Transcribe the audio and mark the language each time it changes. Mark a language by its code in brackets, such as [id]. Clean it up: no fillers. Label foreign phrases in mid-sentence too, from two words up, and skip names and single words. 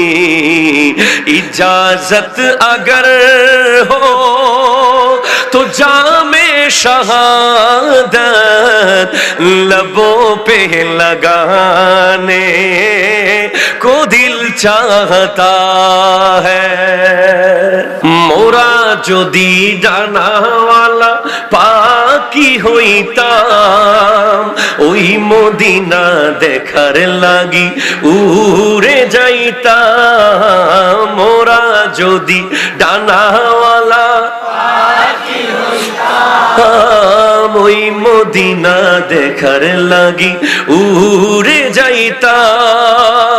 [ur] اجازت اگر ہو تو جام شہادت لبوں پہ لگانے کو دل چاہتا ہے، [bn] মোরা যদি জানাওয়ালা পাকি হই হইতাম, ওই মদিনা দেখার লাগি উড়ে যাইতাম। মোরা যদি ডানাওয়ালা ওই মদিনা দেখার লাগি উড়ে যাইতাম।